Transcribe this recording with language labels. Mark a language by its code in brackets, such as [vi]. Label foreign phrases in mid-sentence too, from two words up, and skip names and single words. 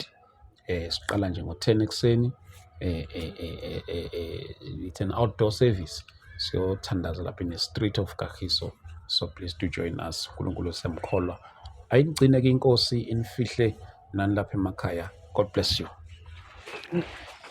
[zu] Siqala nje ngo-10 ekuseni. [en] It's an outdoor service. [zu] Siyothandaza lapha [en] in the street of Kagiso. So please do join us. [zu] uNkulunkulu siyamkholwa. Ayigcine ke inkosi inifihle nani lapha emakhaya. [en] God bless you.